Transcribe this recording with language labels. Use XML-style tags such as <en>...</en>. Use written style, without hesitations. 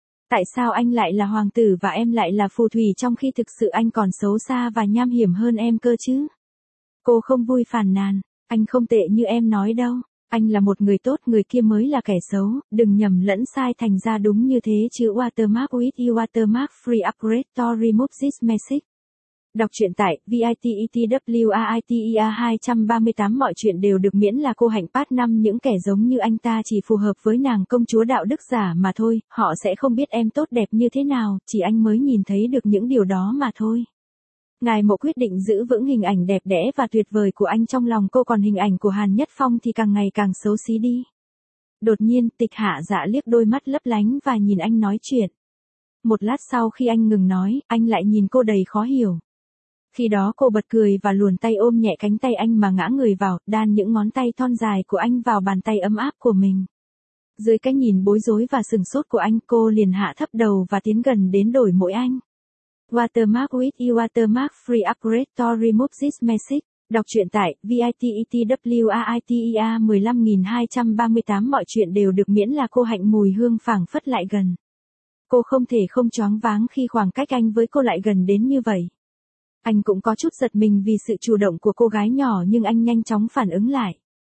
<vi>Tại sao anh lại là hoàng tử và em lại là phù thủy trong khi thực sự anh còn xấu xa và nham hiểm hơn em cơ chứ? Cô không vui phàn nàn, anh không tệ như em nói đâu. Anh là một người tốt, người kia mới là kẻ xấu, đừng nhầm lẫn sai thành ra đúng như thế chứ.</vi> <en>Watermark with you, watermark free upgrade to remove this message.</en> <vi>Đọc truyện tại VITETWARTEA 238. Mọi chuyện đều được miễn là cô hạnh phát năm. Những kẻ giống như anh ta chỉ phù hợp với nàng công chúa đạo đức giả mà thôi, họ sẽ không biết em tốt đẹp như thế nào, chỉ anh mới nhìn thấy được những điều đó mà thôi. Ngài Mộ quyết định giữ vững hình ảnh đẹp đẽ và tuyệt vời của anh trong lòng cô, còn hình ảnh của Hàn Nhất Phong thì càng ngày càng xấu xí đi. Đột nhiên, Tịch Hạ Dạ liếc đôi mắt lấp lánh và nhìn anh nói chuyện. Một lát sau khi anh ngừng nói, anh lại nhìn cô đầy khó hiểu. Khi đó cô bật cười và luồn tay ôm nhẹ cánh tay anh mà ngã người vào, đan những ngón tay thon dài của anh vào bàn tay ấm áp của mình. Dưới cái nhìn bối rối và sửng sốt của anh, cô liền hạ thấp đầu và tiến gần đến đổi môi anh.</vi> <en>Watermark with you, watermark free upgrade to remove this message.</en> <vi>Đọc truyện tại VITETWARTEA 15238. Mọi chuyện đều được miễn là cô hạnh, mùi hương phảng phất lại gần. Cô không thể không choáng váng khi khoảng cách anh với cô lại gần đến như vậy. Anh cũng có chút giật mình vì sự chủ động của cô gái nhỏ, nhưng anh nhanh chóng phản ứng lại.</vi>